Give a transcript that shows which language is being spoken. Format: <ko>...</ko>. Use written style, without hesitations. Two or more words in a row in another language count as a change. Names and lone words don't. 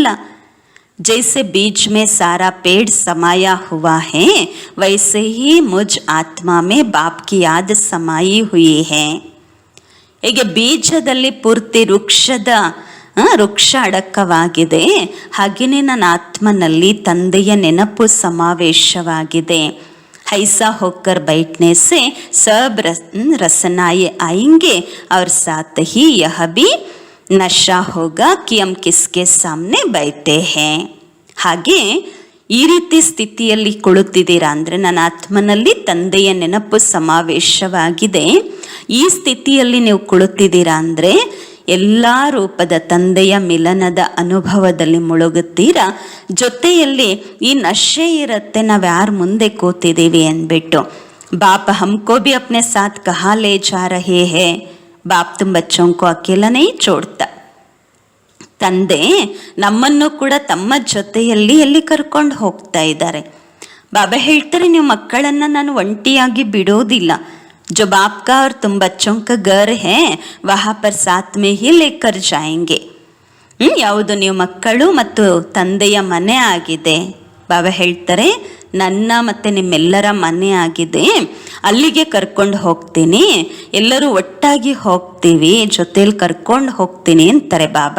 <hi>जैसे बीज में सारा पेड़ समाया हुआ है वैसे ही मुझ आत्मा में बाप की याद समाई हुई है.</hi> <kn>ಹೀಗೆ ಬೀಜದಲ್ಲಿ ಪೂರ್ತಿ ವೃಕ್ಷ ಅಡಕವಾಗಿದೆ, ಹಾಗೆಯೇ ನನ್ನ ಆತ್ಮನಲ್ಲಿ ತಂದೆಯ ನೆನಪು ಸಮಾವೇಶವಾಗಿದೆ.</kn> <hi>ऐसा होकर बैठने से सब रसनाएं आएंगे और साथ ही यह भी नशा होगा कि हम किसके सामने बैठे हैं.</hi> <kn>ಹಾಗೆ ಈ ರೀತಿ ಸ್ಥಿತಿಯಲ್ಲಿ ಕುಳಿತಿದ್ದೀರಾ ಅಂದರೆ ನನ್ನ ಆತ್ಮನಲ್ಲಿ ತಂದೆಯ ನೆನಪು ಸಮಾವೇಶವಾಗಿದೆ. ಈ ಸ್ಥಿತಿಯಲ್ಲಿ ನೀವು ಕುಳಿತಿದ್ದೀರಾ ಅಂದರೆ ಎಲ್ಲ ರೂಪದ ತಂದೆಯ ಮಿಲನದ ಅನುಭವದಲ್ಲಿ ಮುಳುಗುತ್ತೀರಾ. ಜೊತೆಯಲ್ಲಿ ಈ ನಶೆ ಇರುತ್ತೆ, ನಾವು ಯಾರ ಮುಂದೆ ಕೂತಿದ್ದೀವಿ ಅಂದ್ಬಿಟ್ಟು.</kn> <hi>बाप हमको भी अपने साथ कहाँ ले जा रहे हैं, बाप तुम बच्चों को अकेला नहीं छोड़ता.</hi> <kn>ತಂದೆ ನಮ್ಮನ್ನು ಕೂಡ ತಮ್ಮ ಜೊತೆಯಲ್ಲಿ ಎಲ್ಲಿ ಕರ್ಕೊಂಡು ಹೋಗ್ತಾ ಇದ್ದಾರೆ. ಬಾಬಾ ಹೇಳ್ತಾರೆ, ನೀವು ಮಕ್ಕಳನ್ನು ನಾನು ಒಂಟಿಯಾಗಿ ಬಿಡೋದಿಲ್ಲ.</kn> <hi>जो बाप का और तुम बच्चों का घर है वहाँ पर साथ में ही लेकर जाएंगे.</hi> <kn>ಯಾವುದು ನೀವು ಮಕ್ಕಳು ಮತ್ತು ತಂದೆಯ ಮನೆ ಆಗಿದೆ. ಬಾಬಾ ಹೇಳ್ತಾರೆ, ನನ್ನ ಮತ್ತು ನಿಮ್ಮೆಲ್ಲರ ಮನೆ ಆಗಿದೆ, ಅಲ್ಲಿಗೆ ಕರ್ಕೊಂಡು ಹೋಗ್ತೀನಿ, ಎಲ್ಲರೂ ಒಟ್ಟಾಗಿ ಹೋಗ್ತೀವಿ, ಜೊತೆಲಿ ಕರ್ಕೊಂಡು ಹೋಗ್ತೀನಿ ಅಂತಾರೆ ಬಾಬಾ.</kn>